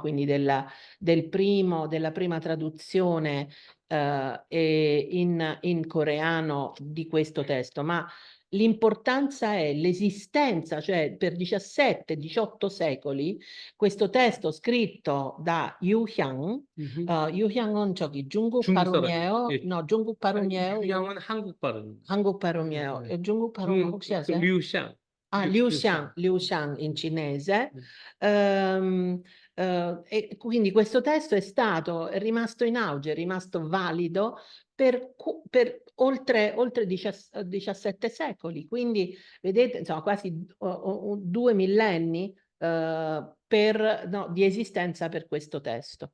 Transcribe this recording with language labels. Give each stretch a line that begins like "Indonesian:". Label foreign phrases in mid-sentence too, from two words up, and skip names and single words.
Italian: Quindi della prima traduzione in coreano di questo testo, ma l'importanza è l'esistenza, cioè per 17-18 secoli, questo testo scritto da Yu Hyang,
Korean: Yu Hyang은 저기 중국 중국 사람. 발음이에요? 예. No, 중국 발음이에요? 유양은 한국 발음입니다. 한국 발음이에요. 중국 발음 혹시 아세요? 류샹.
Italian: Liu Xiang in cinese. E quindi questo testo è rimasto in auge, è rimasto valido per oltre 17 secoli. Quindi vedete, insomma, quasi 2 millenni di esistenza per questo testo.